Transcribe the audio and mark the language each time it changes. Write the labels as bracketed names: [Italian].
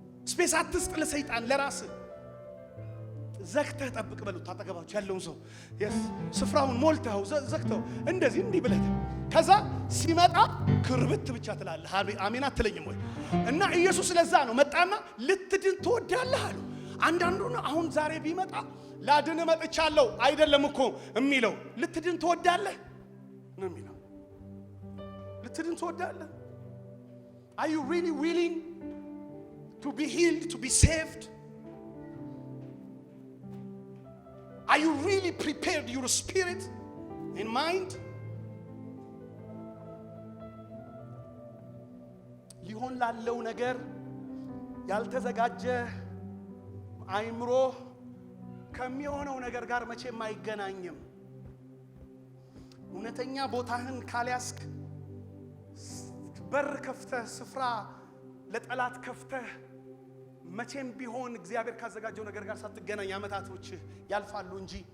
[Amharic] ስፔስ አትስጥ ለሰይጣን፣ ለራስ ዘግተህ ጠብቅ በሉት። ታጠገባችሁ ያለውን ሰው ስፍራውን ሞልተው ዘግተው እንደዚህ እንዲህ ብለህ ከዛ ሲመጣ ክርብት ብቻ ትላለህ። አሜን አትለኝም ወይ? እና ኢየሱስ ለዛ ነው መጣና ልትድን ትወዳለህ አሉ። አንዳንዱ አሁን ዛሬ ቢመጣ ላድን መጥቻለሁ አይደለም እኮ የሚለው ልትድን ትወዳለህ ነው የሚለው። ልትድን ትወዳለህ? [English] Are you really willing to be healed, to be saved? Are you really prepared, your spirit and mind? [Amharic] ሊሆን ላለው ነገር ያልተዘጋጀ አይምሮ ከሚሆነው ነገር ጋር መቼም አይገናኝም። እውነተኛ ቦታህን ካልያዝክ በር ከፍተህ ስፍራ ለጠላት ከፍተህ መቼም ቢሆን እግዚአብሔር ካዘጋጀው ነገር ጋር ሳትገናኝ አመታቶች ያልፋሉ እንጂ